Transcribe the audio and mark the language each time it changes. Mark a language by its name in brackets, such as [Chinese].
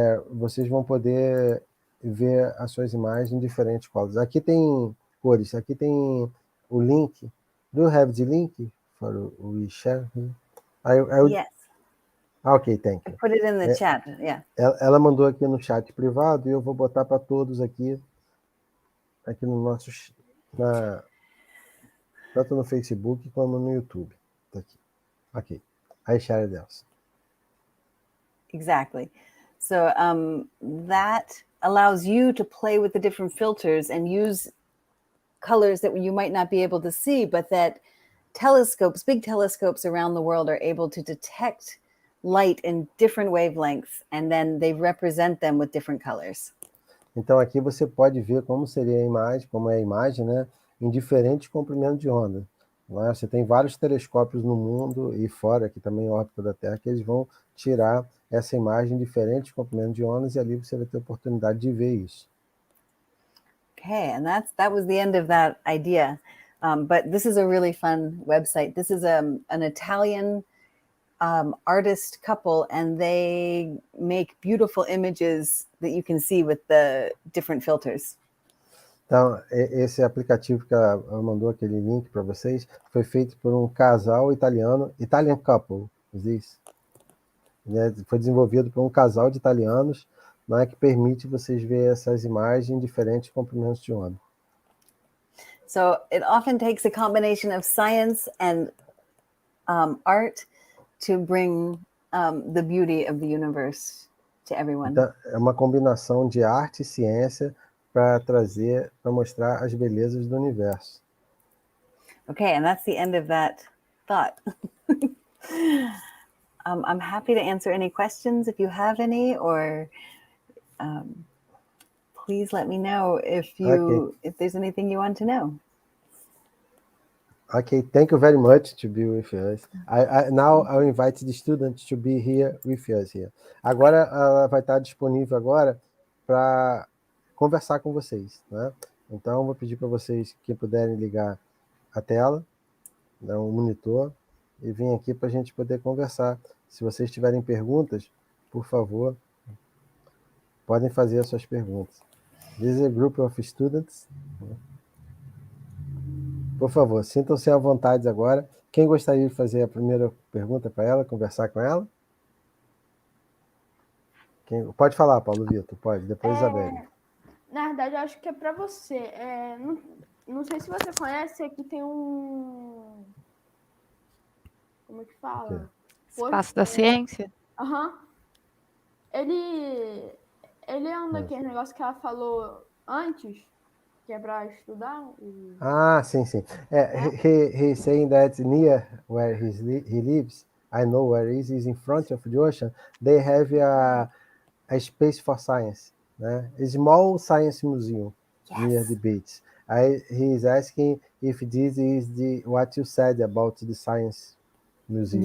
[Portuguese] Vocês vão poder ver as suas imagens em diferentes cores. Aqui tem cores, aqui tem o link. [English] Do you have the link for we share? Yes. Ok, thank you. Put it in the chat, yeah. [Portuguese] Ela mandou aqui no chat privado e eu vou botar para todos aqui no nosso, tanto no Facebook como no YouTube. Tá aqui. [English] Ok. I share this. Exactly. So that allows you to play with the different filters and use colors that you might not be able to see, but that telescopes, big telescopes around the world are able to detect light in different wavelengths, and then they represent them with different colors. [Portuguese] Então aqui você pode ver como seria a imagem, como é a imagem, né, em diferentes comprimentos de onda. Né? Você tem vários telescópios no mundo e fora, aqui também em órbita da Terra, que eles vão tirar essa imagem em diferentes comprimentos de ondas e ali você vai ter a oportunidade de ver isso. [English] Okay, and that was the end of that idea. But this is a really fun website. This is an Italian artist couple, and they make beautiful images that you can see with the different filters. [Portuguese] Então, esse aplicativo que ela mandou, aquele link para vocês, foi feito por um casal italiano, [English] Italian couple, this. [Portuguese] Né? Foi desenvolvido por um casal de italianos, né, que permite vocês ver essas imagens em diferentes comprimentos de onda. [English] So it often takes a combination of science and art to bring the beauty of the universe to everyone. [Portuguese] Então, é uma combinação de arte e ciência para mostrar as belezas do universo. [English] Okay, and that's the end of that thought. I'm happy to answer any questions if you have any, or please let me know if there's anything you want to know. Okay, thank you very much to be with us. Now I'll invite the students to be here with us here. [Portuguese] Agora ela vai estar disponível agora para conversar com vocês, né? Então vou pedir para vocês que puderem ligar a tela, né, o monitor, e vir aqui para a gente poder conversar. Se vocês tiverem perguntas, por favor, podem fazer as suas perguntas. [English] This is a group of students. [Portuguese] Por favor, sintam-se à vontade agora. Quem gostaria de fazer a primeira pergunta para ela, conversar com ela? Pode falar, Paulo Vitor, pode. Depois Isabelle. Na verdade, eu acho que é para você. Não sei se você conhece, aqui tem um... Como é que fala? Espaço da ciência? Aham. Ele é um daqueles negócios que ela falou antes, que é para estudar. Ah, sim. [English] He's saying that near where he lives, I know where it is in front of the ocean, they have a space for science, né? A small science museum near the beach. He's asking if this is what you said about the science museum.